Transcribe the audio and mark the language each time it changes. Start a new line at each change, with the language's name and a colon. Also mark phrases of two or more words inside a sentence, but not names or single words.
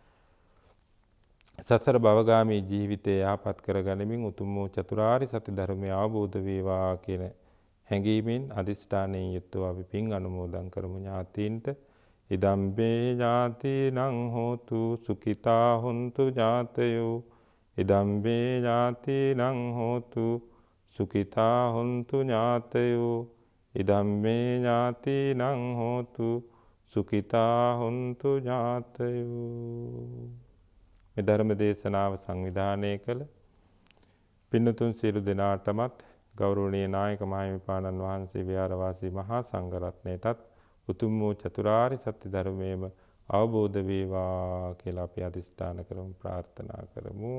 Sinhala: සසර භවගාමී ජීවිතය යහපත් කරගනිමින් උතුම් වූ චතුරාර්ය සත්‍ය ධර්මය අවබෝධ වේවා කියන හැඟීමෙන් අදිෂ්ඨානයෙන් යුක්තව අපි පින් අනුමෝදන් කරමු ඥාතීන්ට.
Pali: ඉදම්බේ ඥාතිනං හෝතු සුඛිතා හුන්තු ඥාතයෝ ඉදම්බේ ඥාතිනං හෝතු සුඛිතා හුන්තු ඥාතයෝ ඉදම්බේ ඥාතිනං හෝතු සුඛිතා හුන්තු ඥාතයෝ.
Sinhala: මේ ධර්ම දේශනාව සංවිධානය කළ පින්නතුන් සියලු දෙනාටමත් ගෞරවනීය නායක මාහිමිපාණන් වහන්සේ විහාරවාසී මහා සංඝරත්නයටත් උතුම් වූ චතුරාර්ය සත්‍ය ධර්මයේම අවබෝධ වේවා කියලා අපි අදිෂ්ඨාන කරමු ප්‍රාර්ථනා කරමු.